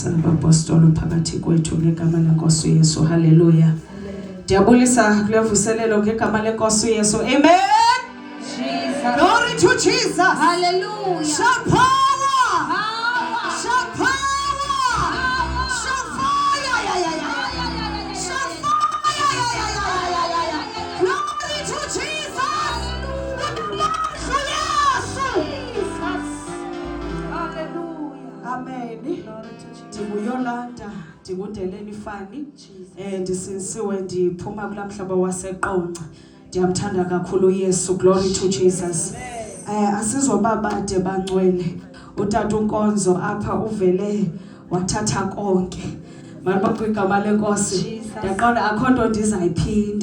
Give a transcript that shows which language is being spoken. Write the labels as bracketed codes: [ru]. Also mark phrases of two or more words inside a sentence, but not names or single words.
[xh] Apostolo phakathi kwethu ngegama lenkosi Yesu. Haleluya. Ndiyabulisa kule vuselelo ngegama lenkosi Yesu. Amen. [en] Jesus. Glory to Jesus. Hallelujah. Shout power. Power. Shout power. Shout fire. Shout fire. Glory to Jesus. Hallelujah. Amen. [xh] Ndinguyolanda ndinguNdeleni Fani ndisinsiwe ndiphuma kula mhlaba waseQonce. Ndiyamthanda kakhulu Yesu. [en] Glory to Jesus. [xh] Asizobabade bangcwele. Utata uNkonzo apha uvele wathatha konke. Malibonke igama lenkosi. Ndiyaqonda akho nto ndizayiphinda.